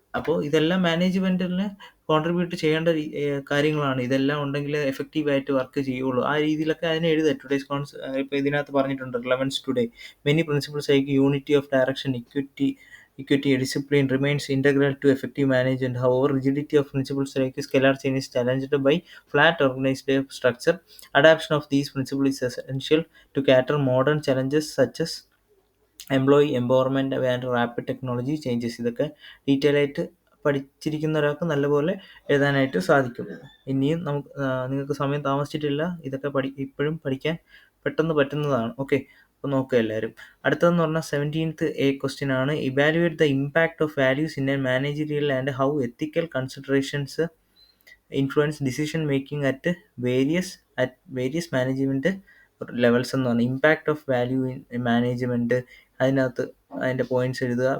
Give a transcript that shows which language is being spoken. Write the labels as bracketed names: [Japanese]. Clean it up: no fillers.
[Malayalam] അപ്പോൾ ഇതെല്ലാം മാനേജ്മെൻറ്റിന് കോൺട്രിബ്യൂട്ട് ചെയ്യേണ്ട കാര്യങ്ങളാണ്. ഇതെല്ലാം ഉണ്ടെങ്കിൽ എഫക്റ്റീവായിട്ട് വർക്ക് ചെയ്യുള്ളൂ. ആ രീതിയിലൊക്കെ അതിനെ എഴുതുക. [English] today's [Malayalam] ഇപ്പോൾ ഇതിനകത്ത് പറഞ്ഞിട്ടുണ്ട് [English] Relevance today many principles like unity of direction, equity, discipline remains integral to effective management. However, rigidity of principles like scalar chain is challenged by flat organized structure. Adaptation of these principles is essential to cater modern challenges such as employee empowerment and rapid technology changes. [Malayalam] ഇതൊക്കെ detail ആയിട്ട് പഠിച്ചിരിക്കുന്ന ഒരാൾക്ക് നല്ലപോലെ എഴുതാനായിട്ട് സാധിക്കും. ഇനിയും നിങ്ങൾക്ക് സമയം താമസിച്ചിട്ടില്ല. ഇതൊക്കെ ഇപ്പോഴും പഠിക്കാൻ പെട്ടെന്ന് പറ്റുന്നതാണ്. ഓക്കെ, അപ്പോൾ നോക്കുക എല്ലാവരും. അടുത്തതെന്ന് പറഞ്ഞാൽ 17th A ക്വസ്റ്റ്യൻ ആണ്. [English] evaluate the impact of values in a managerial and how ethical considerations influence decision making at various management levels [Malayalam] എന്ന് പറഞ്ഞാൽ [English] impact of value in management, [Malayalam] അതിൻ്റെ പോയിന്റ്സ് എഴുതുക.